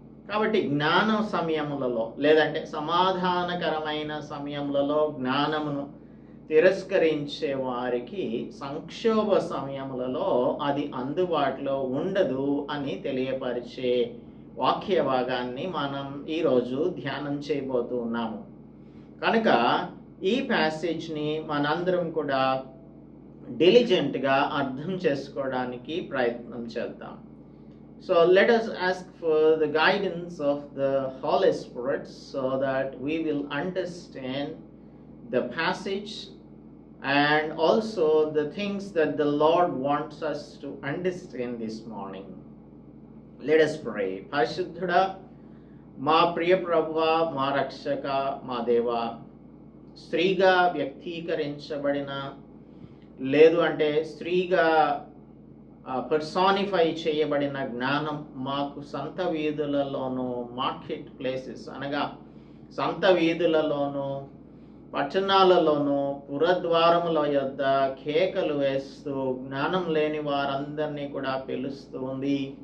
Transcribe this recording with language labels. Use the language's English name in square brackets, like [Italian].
[Telugu] కాబట్టి జ్ఞాన సమయములలో లేదంటే సమాధానకరమైన సమయములలో జ్ఞానమును తిరస్కరించే వారికి సంక్షోభ సమయములలో అది అందుబాటులో ఉండదు అని తెలియపరిచే వాక్య భాగాన్ని మనం ఈరోజు ధ్యానం చేయబోతూ ఉన్నాము. కనుక ఈ ప్యాసేజ్ని మనందరం కూడా డిలిజెంట్గా అర్థం చేసుకోవడానికి ప్రయత్నం చేద్దాం. [English] So let us ask for the guidance of the Holy Spirit so that we will understand the passage and also the things that the Lord wants us to understand this morning. Let us pray. [Telugu] పరిశుద్ధుడా, మా ప్రియ ప్రభువా, మా రక్షక, మా దేవా, స్త్రీగా వ్యక్తీకరించబడిన లేదు అంటే స్త్రీగా పర్సానిఫై చేయబడిన జ్ఞానం మాకు సంత వీధులలోనూ, మార్కెట్ ప్లేసెస్ అనగా సంత వీధులలోనూ, పట్టణాలలోనూ, పురద్వారముల యొద్ద కేకలు వేస్తూ జ్ఞానం లేని వారందరినీ కూడా పిలుస్తుంది.